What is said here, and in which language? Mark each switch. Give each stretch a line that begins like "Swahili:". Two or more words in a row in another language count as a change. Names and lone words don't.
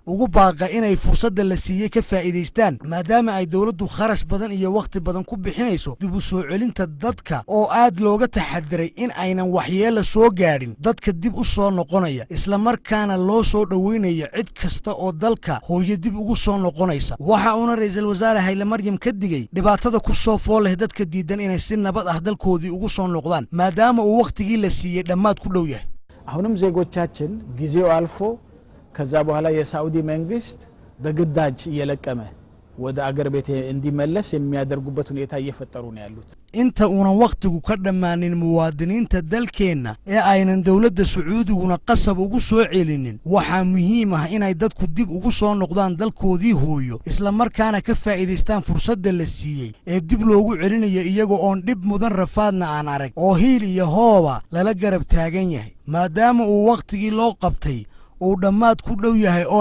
Somali: ugu baaqa inay fursadda la siiyay ka faa'iideystaan maadaama ay dawladdu kharash badan iyo waqti badan ku bixinayso dib u soo celinta dadka oo aad looga taxadiray in aynan waxyeello soo gaadhin dadka dib u soo noqonaya isla markaana loo soo dhaweynayo cid kasta oo dalka hooyo dib ugu soo noqonaysa waxa uuna ra'iisul wasaare Hayle Maryam ka digay dhibaatada ku soo fool leh dadka diidan inay si nabad ah dalkoodii ugu soo noqdaan maadaama uu waqtigii la siiyay dhammaad ku dhow yahay
Amharic: አሁንም ዜጎቻችን ጊዜው አልፎ ከዛ በኋላ የሳዑዲ መንግስት በግዳጅ እየለቀመ ወደ አገር ቤት እንዲመለስ የሚያደርጉበት ሁኔታ እየፈጠሩ ነው ያሉት
Somali: inta una waqtigu ka dhamaanin muwaadiniinta dalkeena ee aynan dawladda Sacuudiguna qasab ugu soo celinin waxa muhiim ah inay dadku dib ugu soo noqdaan dalkoodii hooyo isla markaana ka faa'iideystaan fursadda la siiyay ee dib loogu celinayo iyagoo oon dhib mudan rafaadna aan arag oo hiil iyo hooba lala garab taagan yahay maadaama uu waqtigii loo qabtay uu dhammaad ku dhow yahay oo